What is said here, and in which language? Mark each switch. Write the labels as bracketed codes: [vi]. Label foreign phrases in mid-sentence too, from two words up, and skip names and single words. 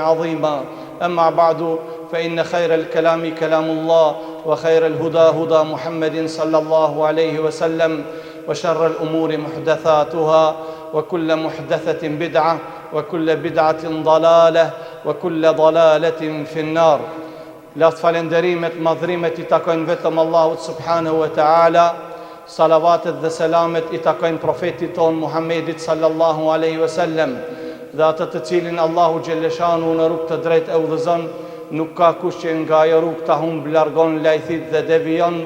[ar] عظيما أما بعد فإن خير الكلام كلام الله وخير الهدى هدى محمد صلى الله عليه وسلم وشر الأمور محدثاتها وكل محدثة بدعة وكل بدعة ضلالة وكل ضلالة في النار لا [sq] falenderimet, madhrimet I takojnë vetëm Allahut [ar] سبحانه وتعالى. [sq] Salavatet dhe selamet I takojnë profetit ton Muhammedit [ar] صلى الله عليه وسلم. [sq] Dhe atë të cilin Allahu xhelleshanu në rrugë të drejtë e udhëzon, nuk ka kush që nga ajo rrugë ta humb, largon lajthit dhe devijon.